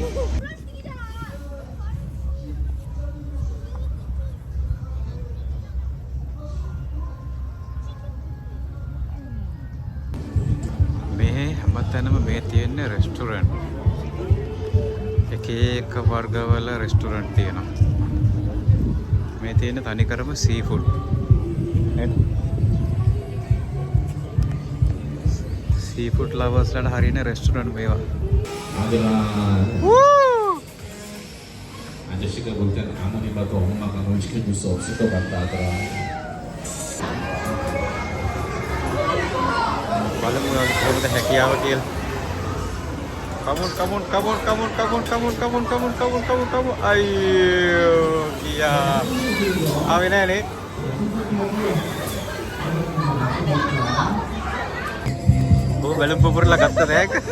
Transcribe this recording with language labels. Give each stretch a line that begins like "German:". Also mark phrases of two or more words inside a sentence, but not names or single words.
Sinhala: මේ හැමතැනම මේ තියෙන රෙස්ටොරන්ට්. එක එක වර්ගවල රෙස්ටොරන්ට් තියෙනවා. මේ තියෙන තනිකරම
English: sea food. sea food
Sinhala: ලවර්ස්ලාට හරියන රෙස්ටොරන්ට් මේවා.
Korean: 아저씨가 볼 때는 아무리 봐도 엄마가 뭘 시켜줄 수 없을 것 같다 하더라.
Sinhala: බලමු කොහොමද හැකියාව කියලා. කමොන්. අයියෝ ගියා. ආවේ නෑනේ. බැලුම් පුපුරලා ගත්ත දැක.